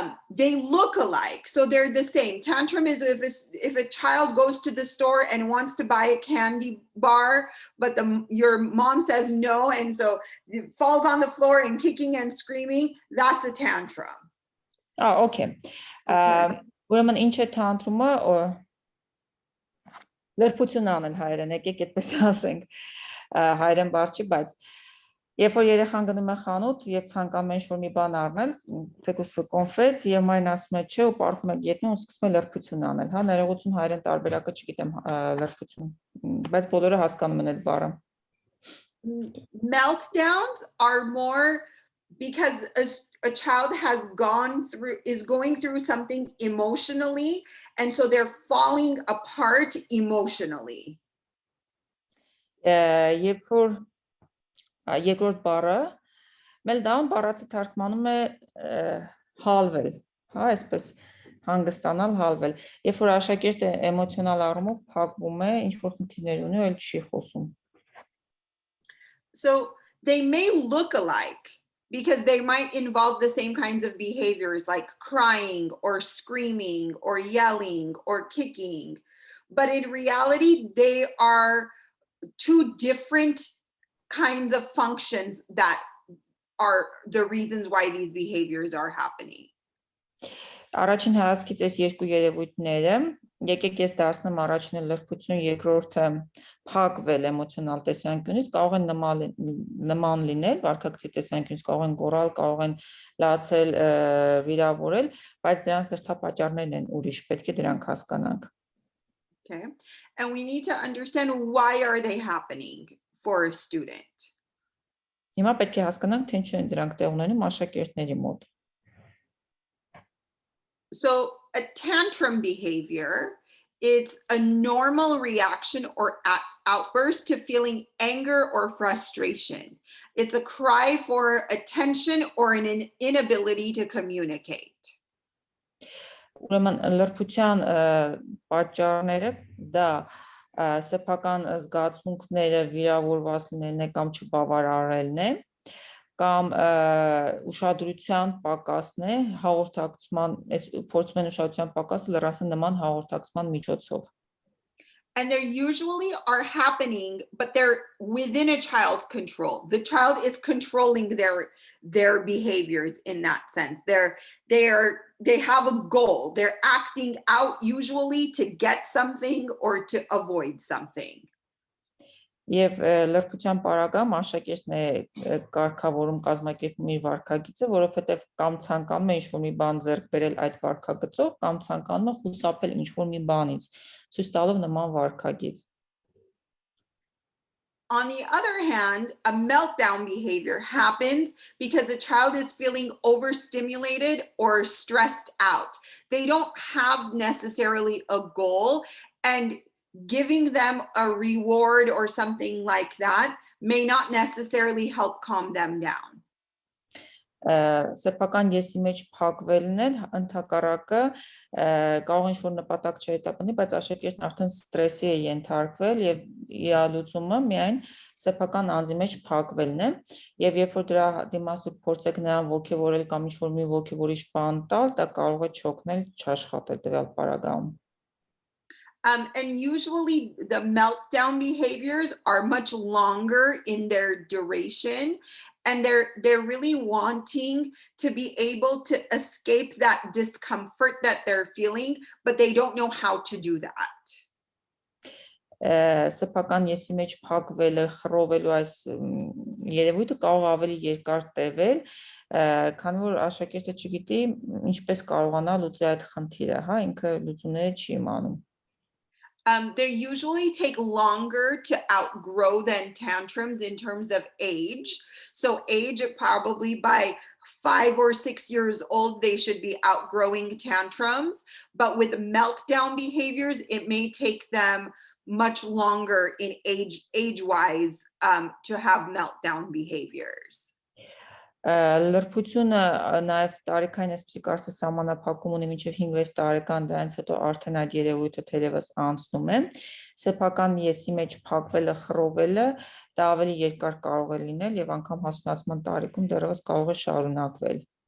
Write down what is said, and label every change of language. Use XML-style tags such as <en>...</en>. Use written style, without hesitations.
<en>they look alike, so they're the same. Tantrum is if a child goes to the store and wants to buy a candy bar, but your mom says no, and so it falls on the floor and kicking and screaming, that's a tantrum. Oh, okay.</en> <hy>Ուրեմն ինչ է tantrumը, լրբություն անել հայերեն, եկեք այդպես ասենք, հայերեն բառ չի, բայց երբ որ երեխան գնում է խանութ եւ ցանկանում է ինչ-որ մի բան առնել, թեկուզ կոնֆետ եւ մայն ասում է չէ ու պարվում է գետնին ու սկսում է լրբություն անել, հա, ներողություն հայերեն տարբերակը չգիտեմ լրբություն, բայց բոլորը հասկանում են այդ բառը.</hy> <en>Meltdowns are more because a child is going through something emotionally, and so they're falling apart emotionally.</en> <hy>Երբ որ երկրորդ բառը meltdown բառացի թարգմանում է հալվել, հա, այսպես հանգստանալ, հալվել, երբ որ աշակերտը էմոցիոնալ առումով փակվում է, ինչ որ խնդիրներ ունի, այլ չի խոսում.</hy> <en>So they may look alike because they might involve the same kinds of behaviors like crying or screaming or yelling or kicking, but in reality they are two different kinds of functions that are the reasons why these behaviors are happening.</en> <hy>Առաջին հայացքից այս երկու երևույթները, եկեք ես դարձնեմ առաջինը լրբություն, երկրորդը փակվել էմոցիոնալ տեսանկյունից, կարող են նման լինել, վարքագծի տեսանկյունից կարող են գոռալ, կարող են լացել, վիրավորել, բայց դրանց դրդապատճառներն են ուրիշ, պետք է դրանք հասկանանք.</hy> <en>Okay, and we need to understand why are they happening for a student.</en> <hy>Հիմա պետք է հասկանանք, թե ինչու են դրանք տեղ ունենում աշակերտների մոտ.</hy> <en>So a tantrum behavior, it's a normal reaction or outburst to feeling anger or frustration. It's a cry for attention or an inability to communicate.</en> <hy>Ուրեմն լրբության պատճառները դա սեփական զգացմունքները վիրավորված լինելն է կամ չբավարարելն է կամ ուշադրության պակասն է հաղորդակցման փորձում են ուշադրության պակասը լրացնել նման հաղորդակցման միջոցով.</hy> <en>And they usually are happening, but they're within a child's control. The child is controlling their behaviors in that sense. They have a goal. They're acting out usually to get something or to avoid something.</en> <hy>Եվ լրբության պարագայում աշակերտն է կարգավորում կազմակերպում իր վարքագիծը, որովհետև կամ ցանկանում է ինչ-որ մի բան ձեռք բերել այդ վարքագծով, կամ ցանկանում է խուսափել ինչ-որ մի բանից, ցույց տալով նման վարքագիծ.</hy> <en>On the other hand, a meltdown behavior happens because a child is feeling overstimulated or stressed out. They don't have necessarily a goal, and giving them a reward or something like that may not necessarily help calm them down.</en> <hy>Սեփական եսի մեջ փակվելն էլ ընդհակառակը կարող է ինչ-որ նպատակ չհետապնդի, բայց աշակերտն արդեն ստրեսի է ենթարկվել եւ իալուծումը միայն սեփական անձի մեջ փակվելն է եւ երբ որ դրա դիմաց դուք փորձեք նրան ոգևորել կամ ինչ-որ մի ոգևորիչ բան տալ, դա կարող է չօգնել չաշխատել տվյալ պարագայում.</hy> <en>And usually the meltdown behaviors are much longer in their duration, and they're really wanting to be able to escape that discomfort that they're feeling, but they don't know how to do that.</en> <hy>Սեփական եսի մեջ փակվելը, խռովելու այս երևույթը կարող ավելի երկար տևել, քանի որ աշակերտը չգիտի ինչպես կարողանա լուծել այդ խնդիրը, հա, ինքը լուծումները չի իմանում.</hy> <en>They usually take longer to outgrow than tantrums in terms of age. So age, probably by 5 or 6 years old, they should be outgrowing tantrums. But with meltdown behaviors, it may take them much longer in age-wise to have meltdown behaviors.</en> <hy>Լրբությունը նաև տարիքային այսպիսի կարծես սահմանափակում ունի մինչև 5-6 տարեկան, դրանից հետո արդեն այդ երևույթը թերևս անցնում է. Սեփական եսի մեջ փակվելը, խռովելը դա ավելի երկար կարող է լինել եւ անգամ հասունացման տարիքում դեռևս կարող է շարունակվել.</hy>